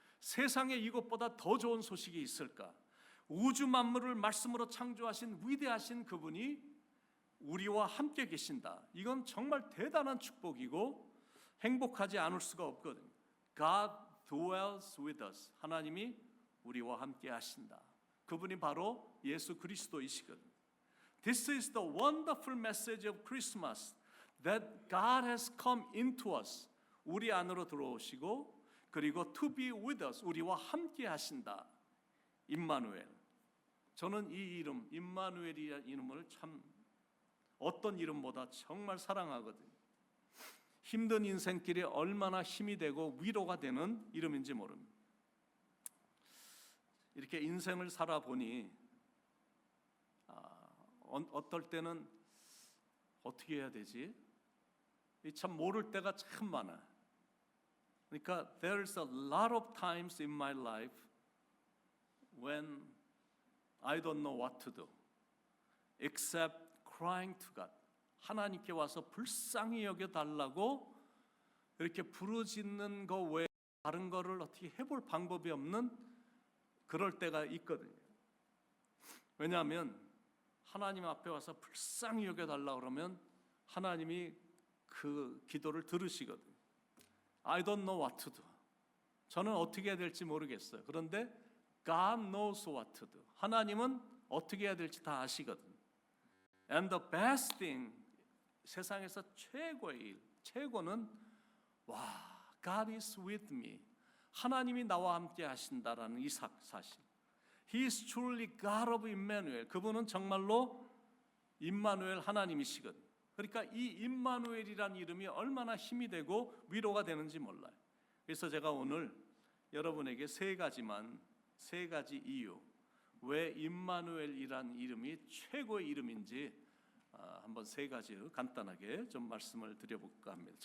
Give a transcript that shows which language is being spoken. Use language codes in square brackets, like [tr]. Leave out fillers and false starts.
[ko] 세상에 이것보다 더 좋은 소식이 있을까? 우주 만물을 말씀으로 창조하신 위대하신 그분이 우리와 함께 계신다. 이건 정말 대단한 축복이고 행복하지 않을 수가 없거든요. [en] God dwells with us, [ko] 하나님이 우리와 함께 하신다. 그분이 바로 예수 그리스도이시거든요. [en] This is the wonderful message of Christmas, that God has come into us, [ko] 우리 안으로 들어오시고 그리고 [en] to be with us, [ko] 우리와 함께 하신다. 임마누엘. 저는 이 이름 임마누엘이라는 이름을 참 어떤 이름보다 정말 사랑하거든요. 힘든 인생길에 얼마나 힘이 되고 위로가 되는 이름인지 모릅니다. 이렇게 인생을 살아보니 어떨 때는 어떻게 해야 되지? 참 모를 때가 참 많아. [en] 그러니까 there's a lot of times in my life when I don't know what to do except crying to God. [ko] 하나님께 와서 불쌍히 여겨달라고 이렇게 부르짖는 거 외에 다른 거를 어떻게 해볼 방법이 없는 그럴 때가 있거든요. 왜냐하면 하나님 앞에 와서 불쌍히 여겨달라고 그러면 하나님이 그 기도를 들으시거든요. [en] I don't know what to do. [ko] 저는 어떻게 해야 될지 모르겠어요. [en] 그런데 God knows what to do. [ko] 하나님은 어떻게 해야 될지 다 아시거든요. [en] And the best thing, [ko] 세상에서 최고의 일, 최고는 [en] God is with me. [ko] 하나님이 나와 함께 하신다라는 이 사실. [en] He is truly God of Emmanuel. [ko] 그분은 정말로 임마누엘 하나님이시거든요. 그러니까 이 임마누엘이라는 이름이 얼마나 힘이 되고 위로가 되는지 몰라요. 그래서 제가 오늘 여러분에게 세 가지 이유, 왜 임마누엘이라는 이름이 최고의 이름인지 한번 세 가지 간단하게 좀 말씀을 드려볼까 합니다.